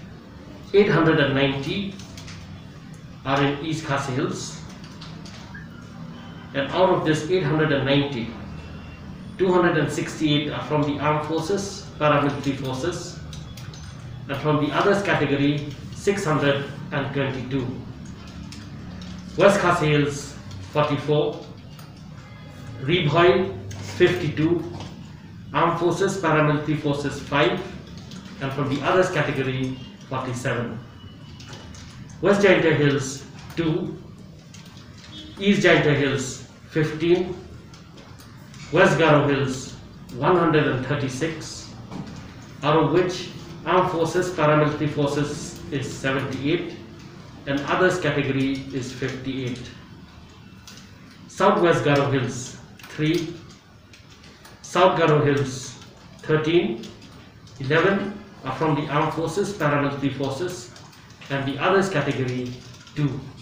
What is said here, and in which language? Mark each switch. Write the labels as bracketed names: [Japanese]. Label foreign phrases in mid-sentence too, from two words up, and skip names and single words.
[English] 890 are in East Castles Hills and out of this 890, 268 are from the Armed Forces, Paramilitary Forces and from the others category 622. West Castles Hills 44, Riboy 52, Armed Forces, Paramilitary Forces 5 and from the others category 47. West Jainte Hills 2, East Jainte Hills 15, West Garo Hills 136, out of which Armed Forces, Paramilitary Forces is 78 and others category is 58. Southwest Garo Hills 3, South Garo Hills 13, 11 are from the Armed Forces, Paramilitary Forces and the others category 2.